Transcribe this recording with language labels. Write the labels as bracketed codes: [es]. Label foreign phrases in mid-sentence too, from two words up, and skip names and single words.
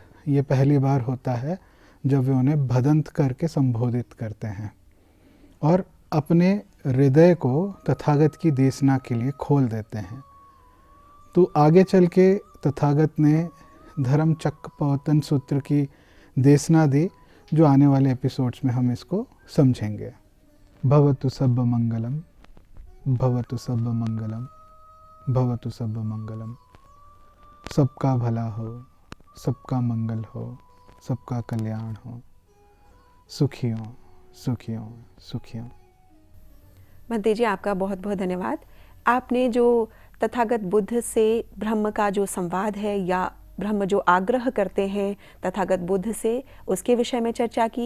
[hi] ये पहली बार होता है जब वे उन्हें भदंत करके संबोधित करते हैं और अपने हृदय को तथागत की देशना के लिए खोल देते हैं। तो आगे चल के तथागत ने धर्म चक्र पवतन सूत्र की देशना दी, जो आने वाले एपिसोड्स में हम इसको समझेंगे। [pi] भवतु सब मंगलम, भवतु सब मंगलम, भवतु सब मंगलम। [hi] सबका भला हो, सबका मंगल हो, सबका कल्याण हो, सुखी हो, सुखी हो, सुखी हो। भंते जी, आपका बहुत बहुत धन्यवाद। आपने जो तथागत बुद्ध से ब्रह्म का जो संवाद है या ब्रह्म जो आग्रह करते हैं तथागत बुद्ध से, उसके विषय में चर्चा की।